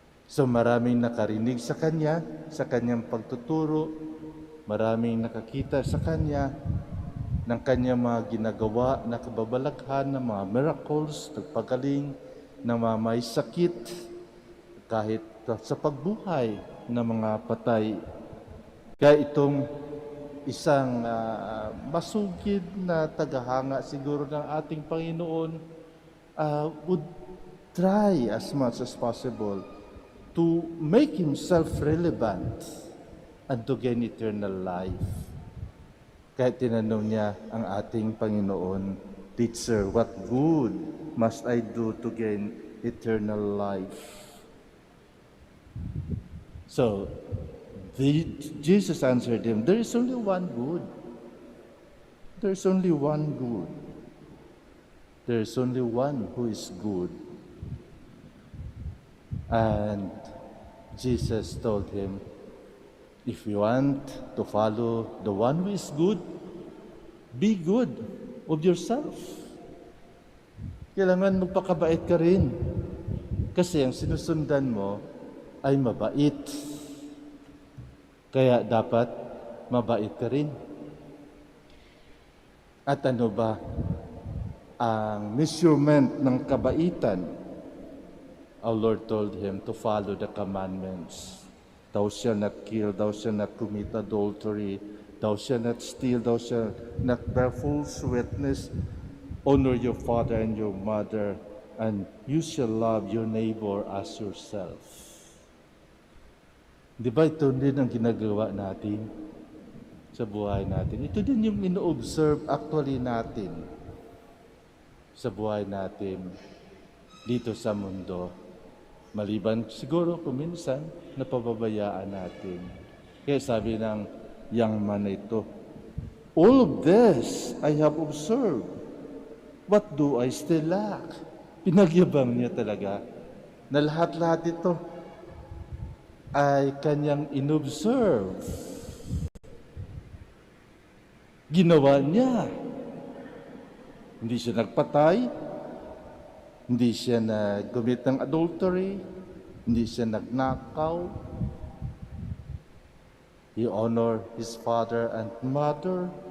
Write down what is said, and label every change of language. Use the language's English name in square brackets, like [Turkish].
[Filipino] So maraming nakarinig sa Kanya, sa Kanyang pagtuturo, maraming nakakita sa Kanya, ng Kanyang mga ginagawa na kababalaghan, ng mga miracles, nagpagaling, ng mga may sakit, kahit sa pagbuhay ng mga patay. Kaya itong isang masugid na tagahanga siguro ng ating Panginoon [English] would try as much as possible to make himself relevant and to gain eternal life. [Filipino] Kaya tinanong niya ang ating Panginoon, [English] "Teacher, what good must I do to gain eternal life?" So, Jesus answered him, "There is only one good. There is only one good. There is only one who is good." And Jesus told him, "If you want to follow the one who is good, be good of yourself." [Filipino] Kailangan magpakabait ka rin. Kasi ang sinusundan mo ay mabait. Kaya dapat mabait ka rin. At ano ba ang measurement ng kabaitan? [English] Our Lord told him to follow the commandments. Thou shalt not kill, thou shalt not commit adultery, thou shalt not steal, thou shalt not bear false witness, honor your father and your mother, and you shall love your neighbor as yourself. [Filipino] Di ba ito din ang ginagawa natin sa buhay natin? Ito din yung ino-observe actually natin sa buhay natin dito sa mundo. Maliban siguro kung minsan napababayaan natin. Kaya sabi ng [English] young man [Filipino] na ito, [English] "All of this I have observed. What do I still lack?" [Filipino] Pinagyabang niya talaga na lahat-lahat ito ay kanyang inobserve. Ginawa niya. Hindi siya nagpatay, hindi siya nag-commit ng adultery, hindi siya nagnakaw. [English] He honored his father and mother.